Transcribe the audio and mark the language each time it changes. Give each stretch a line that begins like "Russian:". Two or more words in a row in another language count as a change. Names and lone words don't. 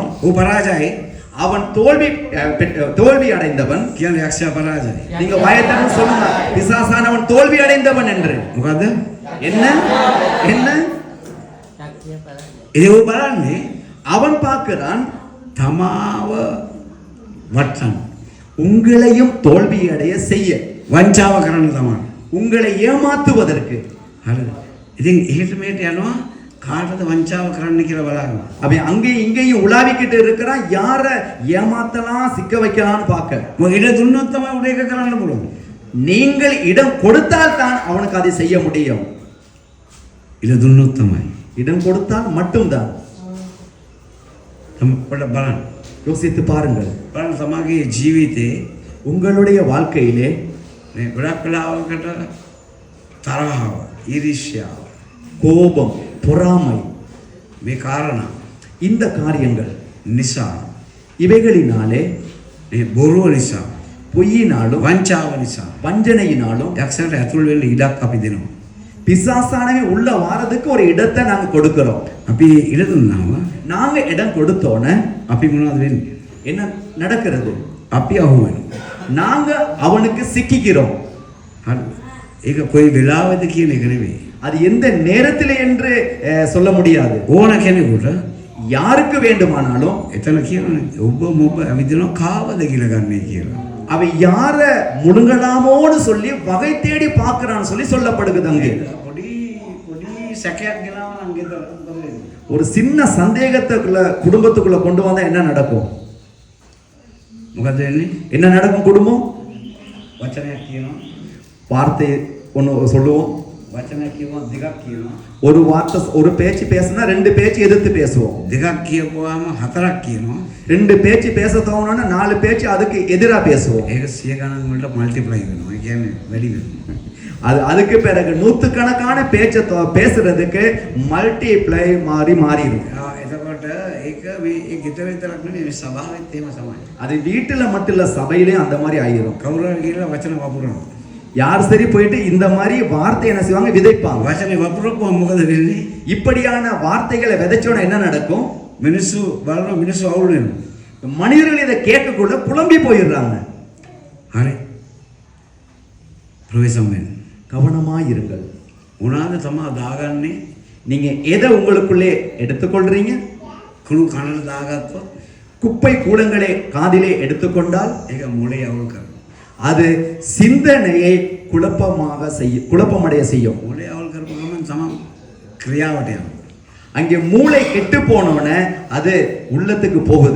Sinhala: ඌ පරාජයයි.
Tamil: அவன் தோல்வி அடைந்தவன்.
Sinhala: කියන්නේ යක්ෂයා පරාජයයි.
Tamil: நீங்க வாயத்தனம் சொல்லுங்க, பிசாசானவன் தோல்வி அடைந்தவன் என்று.
Sinhala: මොකද්ද?
Tamil: என்ன என்ன?
Sinhala: ඒ ඌ බලන්නේ
Tamil: அவன் பார்க்கிறான்
Sinhala: තමාව වට්ටන්න.
Tamil: உங்களையும் தோல்வி அடைய செய்ய,
Sinhala: වංචාව කරන්න තමයි.
Tamil: உங்களை ஏமாத்துவதற்கு.
Sinhala: හරිද? ඉතින් එහෙට මෙහෙට යනවා කාටද වංචාව කරන්න කියලා බලන්න.
Tamil: அவன் அங்கேயும் இங்கேயும் உலாவிக்கிட்டு இருக்கிறான், யார ஏமாத்தலாம் சிக்க வைக்கலாம்னு பார்க்க.
Sinhala: මොකද ඉඩ දුන්නොත් තමයි උඩ එක කරන්න පුළුවන්.
Tamil: நீங்கள் இடம் கொடுத்தால் தான் அவனுக்கு அதை செய்ய முடியும்.
Sinhala: ඉඩ දුන්නොත් තමයි.
Tamil: இடம் கொடுத்தால் மட்டும்தான்.
Sinhala: පොඩ බලන්න.
Tamil: யோசித்து பாருங்கள்.
Sinhala: බලන්න තමගේ ජීවිතේ
Tamil: உங்களுடைய வாழ்க்கையிலே
Sinhala: මේ ගොඩක් වෙලාවකට තරහව, ඊර්ෂ්‍යාව,
Tamil: கோபம், பொறாமை,
Sinhala: මේ කාරණා
Tamil: இந்த காரியங்கள்
Sinhala: නිසා
Tamil: இவைகளினாலே,
Sinhala: මේ බොරුව නිසා,
Tamil: பொய்யினாலும்
Sinhala: වංචාව නිසා
Tamil: வஞ்சனையினாலும்
Sinhala: යක්ෂයාට ඇතුල් වෙන්න ඉඩක් අපි දෙනවා.
Tamil: பிசாசானவே உள்ள வாரதுக்கு ஒரு இடத்தை நாங்க கொடுக்கிறோம்.
Sinhala: අපි ඉඩ දුන්නාම
Tamil: நாங்க இடம் கொடுத்தோன்னே
Sinhala: අපි මොනවද වෙන්නේ?
Tamil: என்ன நடக்கிறது?
Sinhala: අපි අහු වෙනවා.
Tamil: நாங்க அவனுக்கு சிக்கிக்கிறோம்.
Sinhala: හරි. ඒක කොයි වෙලාවද කියන එක නෙවෙයි.
Tamil: அது எந்த நேரத்தில் என்று சொல்ல முடியாது.
Sinhala: ඕන කෙනෙකුට
Tamil: யாருக்கு வேண்டுமானாலும்
Sinhala: එතන කියන්නේ ඔබ මොබ ඇවිදිනවා කාවද කියලා ගන්නයි කියලා.
Tamil: அவன் யார முழுங்கலாமோன்னு சொல்லி வகை தேடி பார்க்கறான்னு சொல்லி சொல்லப்படுகிறது அங்கே.
Sinhala: පොඩි සැකයක් ගෙනාව නම් ගෙදර මොකද වෙන්නේ?
Tamil: ஒரு சின்ன சந்தேகத்துக்குள்ள குடும்பத்துக்குள்ள கொண்டு வந்தா என்ன நடக்கும்?
Sinhala: මොකද වෙන්නේ?
Tamil: என்ன நடக்கும்? குடும்பம்
Sinhala: වචනයක් කියනවා.
Tamil: வார்த்தை ஒன்று சொல்லுவோம்,
Sinhala: වචන කියවම දෙකක් කියනවා.
Tamil: ஒரு வார்த்தை ஒரு பேச்சு பேசினா ரெண்டு பேச்சு எதிர்த்து பேசுவோம்.
Sinhala: දෙකක් කියපුවාම හතරක් කියනවා.
Tamil: ரெண்டு பேச்சு பேச தோணுனா நாலு பேச்சு அதுக்கு எதிரா பேசுவோம்.
Sinhala: ඒක 100 ගණන් වලට මල්ටිප්ලයි වෙනවා. ඒ කියන්නේ වැඩි වෙනවා.
Tamil: அதுக்கு பிறகு நூத்துக்கணக்கான பேச்சை பேசுறதுக்கு மல்டிப்ளை மாறிடும்.
Sinhala: එතකොට ඒක මේ ගෙදර විතරක් නෙවෙයි මේ සභාවෙත් එහෙම තමයි.
Tamil: அது வீட்டுல மட்டும் இல்ல சபையிலேயும் அந்த மாதிரி ஆயிரும்.
Sinhala: කවුරු හරි ගිහලා වචන වපුරනවා.
Tamil: யார் சரி போயிட்டு இந்த மாதிரி வார்த்தை என்ன செய்வாங்க, விதைப்பாங்க.
Sinhala: වචනේ වපුරපුවම මොකද වෙන්නේ?
Tamil: இப்படியான வார்த்தைகளை விதைச்சோன்னா என்ன நடக்கும்?
Sinhala: මිනිස්සු බලනවා මිනිස්සු අවුල් වෙනවා.
Tamil: மனிதர்கள் இதை கேட்கக்குள்ள புலம்பி போயிடுறாங்க.
Sinhala: හරි. ප්‍රවේශම් වෙන්න.
Tamil: கவனமா இருங்கள்.
Sinhala: උනාද තමා දාගන්නේ
Tamil: நீங்க எதை உங்களுக்குள்ளே எடுத்துக்கொள்றீங்க?
Sinhala: කුණු කනට දාගත්තොත්
Tamil: குப்பை கூலங்களை காதிலே எடுத்துக்கொண்டால்
Sinhala: ඒක මොලේ අවුල් කරනවා.
Tamil: அது சிந்தனையை குழப்பமடைய செய்யும்.
Sinhala: මොලේ අවුල් කරපු ගමන් තමන් ක්‍රියාවට යනවා.
Tamil: அங்கே மூளை கெட்டு போனோடனே அது உள்ளத்துக்கு போகுது.